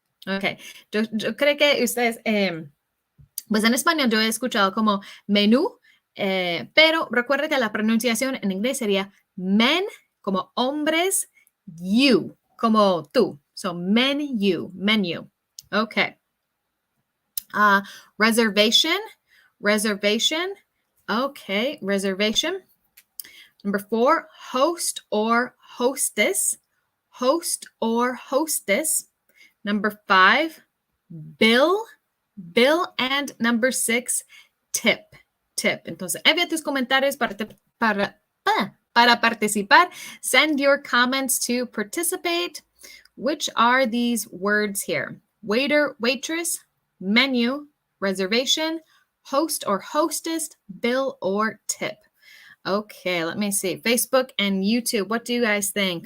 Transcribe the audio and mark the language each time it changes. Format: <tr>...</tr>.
<es>Okay, yo creo que ustedes, pues en español yo he escuchado como menú, pero recuerda que la pronunciación en inglés sería men, como hombres, you, como tú.</es> <en>So menu, menu. Okay. Reservation, reservation. Okay, reservation. Number 4, host or hostess. Host or hostess. Number 5, bill, bill. And number 6, tip, tip.</en> <es>Entonces, envía tus comentarios para participar.</es> <en>Send your comments to participate. Which are these words here? Waiter, waitress, menu, reservation, host or hostess, bill or tip. Okay, let me see. Facebook and YouTube, what do you guys think?</en>